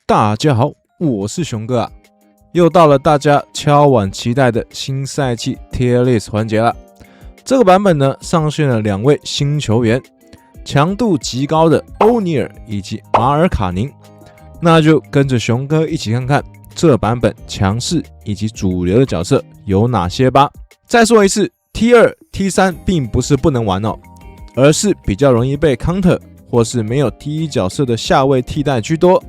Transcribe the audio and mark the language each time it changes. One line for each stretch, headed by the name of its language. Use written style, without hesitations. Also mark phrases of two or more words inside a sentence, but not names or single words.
Chinese: 大家好，我是熊哥啊，又到了大家敲碗期待的新賽季
English: Tier List
Chinese: 環節了。這個版本呢，上線了2位新球員，強度極高的歐尼爾以及馬爾卡寧。那就跟着熊哥一起看看這版本強勢以及主流的角色有哪些吧。再說一次 T2、T3 並不是不能玩哦，而是比較容易被 counter 或是沒有 T1 角色的下位替代居多。